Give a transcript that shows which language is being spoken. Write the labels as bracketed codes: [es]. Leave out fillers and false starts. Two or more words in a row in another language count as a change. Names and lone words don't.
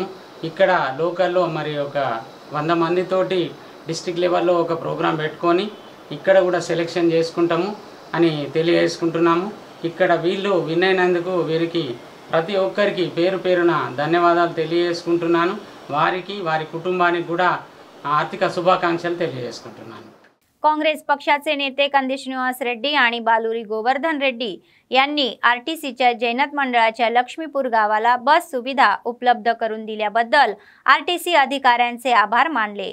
[te] ఇక్కడ లోకల్లో మరి ఒక 100 మందితోటి [en] district level [te] ఒక ప్రోగ్రాం పెట్టుకొని ఇక్కడ కూడా సెలెక్షన్ చేసుకుంటాము అని తెలియజేసుకుంటున్నాము। ఇక్కడ వీళ్ళు విన్ అయినందుకు వీరికి ప్రతి ఒక్కరికి పేరు పేరున ధన్యవాదాలు తెలియజేసుకుంటున్నాను। వారికి వారి కుటుంబానికి కూడా ఆర్థిక శుభాకాంక్షలు తెలియజేసుకుంటున్నాను। [mr] काँग्रेस पक्षाचे नेते कंदी श्रीनिवास रेड्डी आणि बालुरी गोवर्धन रेड्डी यांनी आरटीसीच्या जैनत मंडळाच्या लक्ष्मीपूर गावाला बस सुविधा उपलब्ध करून दिल्याबद्दल आरटीसी अधिकाऱ्यांचे आभार मानले।